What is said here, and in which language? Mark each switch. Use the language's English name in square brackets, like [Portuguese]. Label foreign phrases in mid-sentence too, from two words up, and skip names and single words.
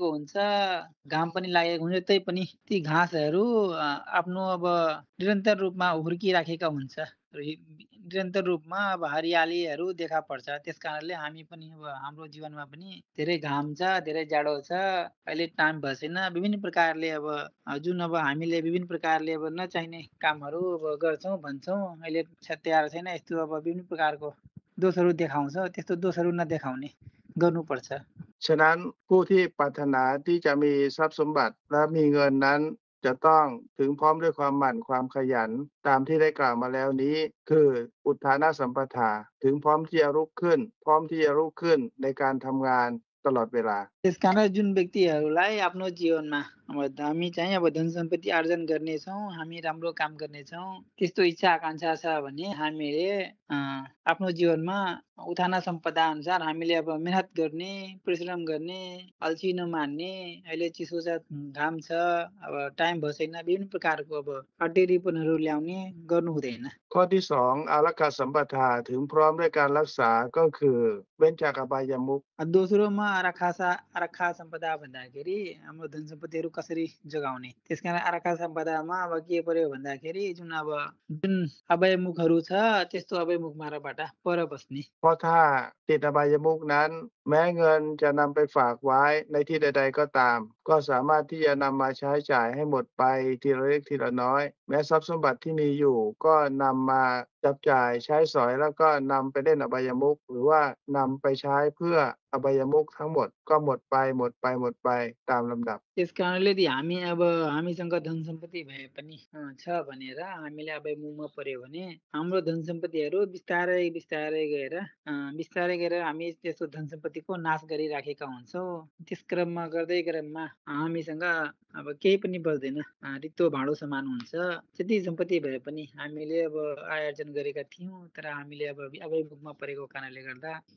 [Nepali] हुन्छ घाम पनि लागेको हुन्छ तै पनि ती घाँसहरू आफ्नो अब निरन्तर रूपमा हुर्किराखेका हुन्छ र निरन्तर रूपमा अब हरियालीहरू देखा पर्छ त्यस कारणले हामी पनि अब हाम्रो जीवनमा पनि धेरै घाम छ धेरै जाडो छ अहिले टाइम भएन विभिन्न प्रकारले अब जुन अब हामीले विभिन्न प्रकारले अब नचाहिने कामहरू अब गर्छौँ भन्छौँ अहिले तयार छैन यस्तो अब विभिन्न प्रकारको दोषहरू देखाउँछ त्यस्तो दोषहरू नदेखाउने गर्नुपर्छ [Thai] ฉะนั้นผู้ที่ปรารถนาที่จะมีทรัพย์สมบัติและมีเงินนั้น จะต้องถึงพร้อมด้วยความหมั่นความขยัน ตามที่ได้กล่าวมาแล้วนี้ คืออุทธานสัมปทาถึงพร้อมที่จะลุกขึ้น พร้อมที่จะลุกขึ้นในการทำงานตลอดเวลา [Nepali] त्यस कारण जुन व्यक्तिहरूलाई आफ्नो जीवनमा अब हामी चाहिँ अब धन सम्पत्ति आर्जन गर्नेछौँ हामी राम्रो काम गर्नेछौँ त्यस्तो इच्छा आकांक्षा छ भने हामीले आफ्नो जीवनमा उठान सम्पदा अनुसार हामीले अब मेहनत गर्ने परिश्रम गर्ने अल्छी नमान्ने अहिले चिसो छ घाम छ अब टाइम भएन विभिन्न प्रकारको अब अटेरीपनहरू ल्याउने गर्नु हुँदैन [Thai] ข้อที่สองอารักขาสัมปทาถึงพร้อมด้วยการรักษาก็คือเว้นจากอบายมุข [Nepali] दोस्रोमा आरक्षा सम्पदा भन्दाखेरि हाम्रो धन सम्पत्तिहरू कसरी जोगाउने त्यसकारण आरक्षा सम्पदामा अब के पर्यो भन्दाखेरि जुन अभयमुखहरू छ त्यस्तो अभयमुखमाबाट पर बस्ने [Thai] เพราะถ้าติดอบายมุขนั้น แม้เงินจะนำไปฝากไว้ในที่ใดๆก็ตาม ก็สามารถที่จะนำมาใช้จ่ายให้หมดไปทีละเล็กทีละน้อย แม้ทรัพย์สมบัติที่มีอยู่ก็นำมาจับจ่ายใช้สอยแล้วก็นำไปเล่นอบายมุขหรือว่านำไปใช้เพื่ออบายมุขทั้งหมดก็หมดไปตามลำดับ [Nepali] त्यस कारणले हामीसँग धन सम्पत्ति भए पनि छ भनेर हामीले अभयमुखमा पर्यो भने हाम्रो धन सम्पत्तिहरू बिस्तारै गएर हामी त्यस्तो धन सम्पत्तिको नाश गरिराखेका हुन्छौँ त्यस क्रममा हामीसँग अब केही पनि बच्दैन रित्तो भाँडो समान हुन्छ त्यति सम्पत्ति भए पनि हामीले अब आयोजन गरेका थियौँ तर हामीले अब अभयमुखमा परेको कारणले गर्दा